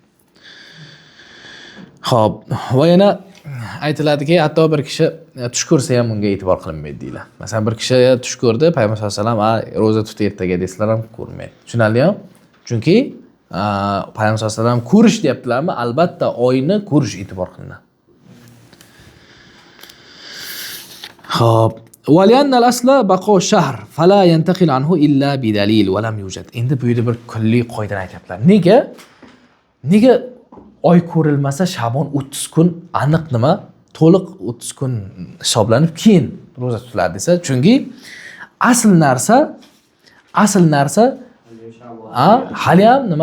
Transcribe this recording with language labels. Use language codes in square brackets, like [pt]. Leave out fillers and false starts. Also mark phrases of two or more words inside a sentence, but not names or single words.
[uz] Xo'p, va yana aytiladiki, hatto bir kishi tush ko'rsa ham unga e'tibor qilinmaydi deydilar. Masalan, bir kishi tush ko'rdi, payg'ambar [ar] صلى الله عليه وسلم [uz] roza tut ertaga desalar ham ko'rmaydi. Tushunarlimi? Chunki payg'ambar [ar] صلى الله عليه وسلم [uz] ko'rish deyaptilarmi? Albatta oyni ko'rish e'tibor qilinadi. Xo'p, [ar] وَلِأَنَّ الْأَصْلَ بَقَاءُ الشَّهْرِ فَلَا يَنْتَقِلُ عَنْهُ إِلَّا بِدَلِيلٍ وَلَمْ يُوجَدْ. [uz] Endi bu yerda bir kulliy qoidani aytiblar. Nega oy ko'rilmasa Sha'bon 30 kun aniq nima? To'liq 30 kun hisoblanib keyin roza tutiladi desa, chunki asl narsa hali ham nima?